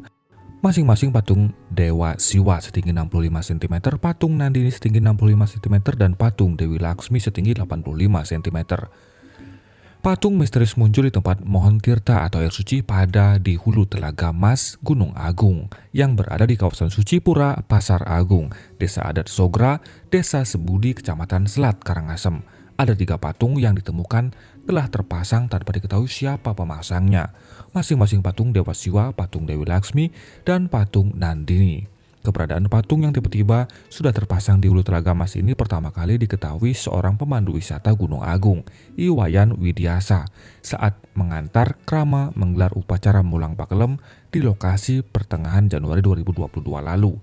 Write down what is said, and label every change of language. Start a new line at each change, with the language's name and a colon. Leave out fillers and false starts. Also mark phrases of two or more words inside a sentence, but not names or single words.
Indonesian: Masing-masing patung Dewa Siwa setinggi 65 cm, patung Nandini setinggi 65 cm, dan patung Dewi Laksmi setinggi 85 cm. Patung misterius muncul di tempat Mohon Tirta atau air suci pada di hulu Telaga Mas, Gunung Agung, yang berada di kawasan suci Pura Pasar Agung, Desa Adat Sogra, Desa Sebudi, Kecamatan Selat, Karangasem. Ada 3 patung yang ditemukan telah terpasang tanpa diketahui siapa pemasangnya. Masing-masing patung Dewa Siwa, patung Dewi Laksmi, dan patung Nandini. Keberadaan patung yang tiba-tiba sudah terpasang di hulu Telaga Mas ini pertama kali diketahui seorang pemandu wisata Gunung Agung, Iwayan Widiasa, saat mengantar Krama menggelar upacara Mulang Pakelem di lokasi pertengahan Januari 2022 lalu.